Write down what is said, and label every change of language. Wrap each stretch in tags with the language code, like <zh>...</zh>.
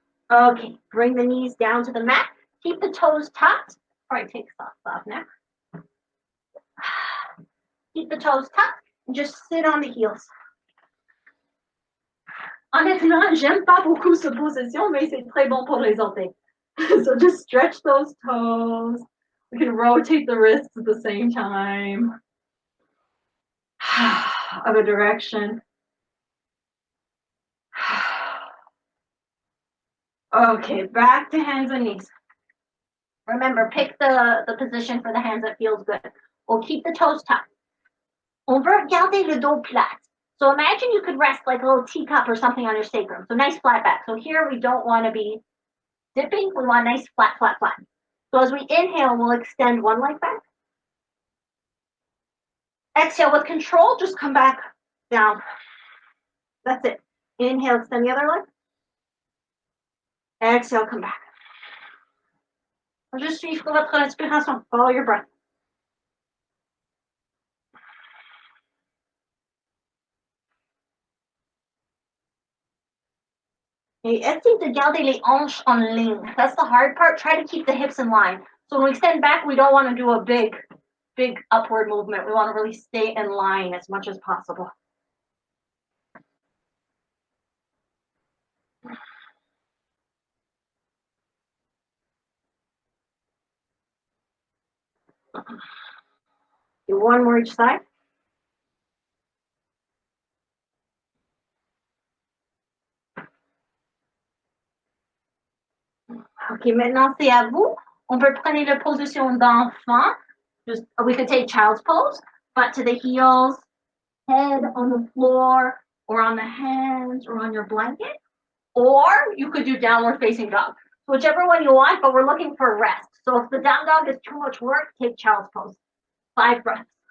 <en>Okay, bring the knees down to the mat. Keep the toes tucked. All right, take socks off now. Keep the toes tucked and just sit on the heels.</en> <fr>Honnêtement, j'aime pas beaucoup cette position, mais c'est très bon pour les orteils.</fr> <en>So just stretch those toes. We can rotate the wrists at the same time. Other direction. Okay, back to hands and knees. Remember, pick the position for the hands that feels good. We'll keep the toes tucked.</en> <fr>On veut garder le dos plat.</fr> <en>So imagine you could rest like a little teacup or something on your sacrum. So nice flat back. So here we don't want to be dipping. We want nice flat, flat, flat. So as we inhale, we'll extend one leg back. Exhale with control, just come back down. That's it. Inhale, extend the other leg. Exhale, come back. Just suivre votre respiration. Follow your breath.</en> <fr>Et essaye de garder les hanches en ligne.</fr> <en>That's the hard part. Try to keep the hips in line. So when we extend back, we don't want to do a big upward movement. We want to really stay in line as much as possible. Do one more each side.</en> <fr>Ok, maintenant c'est à vous. On peut prendre la position d'enfant.</fr> <en>Just we could take child's pose, but to the heels, head on the floor, or on the hands, or on your blanket. Or you could do downward facing dog. whichever one you want, but we're looking for rest. So if the down dog is too much work, take child's pose. 5 breaths.</en>